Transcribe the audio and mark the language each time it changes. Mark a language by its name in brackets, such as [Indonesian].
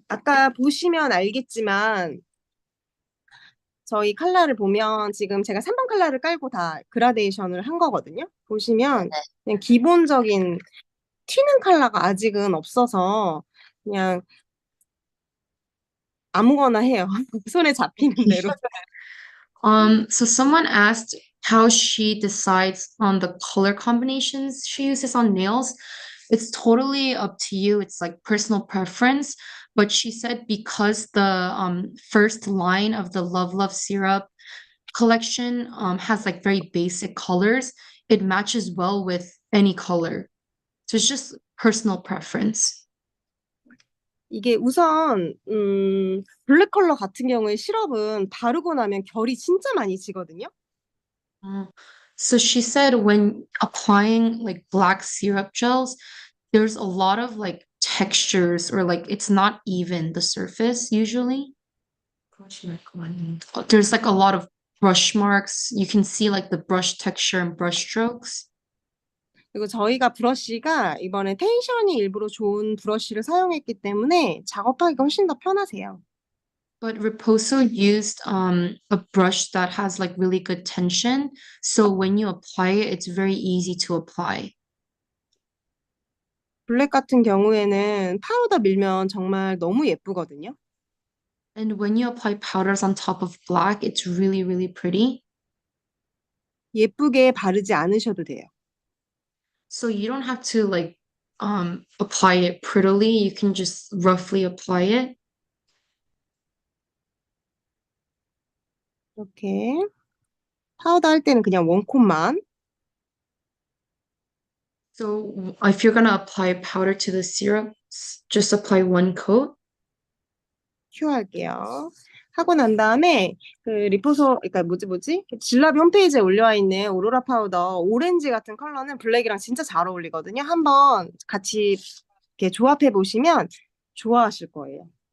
[Korean] 아까 보시면 알겠지만, 저희 컬러를 보면 지금 제가 3번 컬러를 깔고 다 그라데이션을 한 거거든요. 보시면 네네. 그냥 기본적인 튀는 컬러가 아직은 없어서 그냥 아무거나 해요. 손에 잡히는 대로. [English] So someone asked how she decides on the color combinations she uses on nails. It's totally up to you. It's like personal preference. But she said because the first line of the Love Love syrup collection has like very basic colors, it matches well with any color. So it's just personal preference. [Korean] 이게 우선 블랙 컬러 같은 경우에 시럽은 바르고 나면 결이 진짜 많이 지거든요. [English] Oh. So she said when applying like black syrup gels, there's a lot of like textures or like it's not even the surface usually. There's like a lot of brush marks. You can see like the brush texture and brush strokes. [Korean] 그리고 저희가 브러쉬가 이번에 텐션이 일부러 좋은 브러쉬를 사용했기 때문에 작업하기가 훨씬 더 편하세요. [English] But Riposo used a brush that has like really good tension. So when you apply it, it's very easy to apply. [Korean] 블랙 같은 경우에는 파우더 밀면 정말 너무 예쁘거든요. [English] And when you apply powders on top of black, it's really, really pretty. [Korean] 예쁘게 바르지 않으셔도 돼요. [English] So you don't have to like apply it prettily. You can just roughly apply it. [Korean] 이렇게. 파우더 할 때는 그냥 원콧만. [English] So if you're gonna apply powder to the syrup, just apply one coat. [Korean] 큐 할게요. 하고 난 다음에 그 리포소, 그러니까 뭐지? 질라비 홈페이지에 올려와 있는 오로라 파우더 오렌지 같은 컬러는 블랙이랑 진짜 잘 어울리거든요. 한번 같이 이렇게 조합해 보시면 좋아하실 거예요.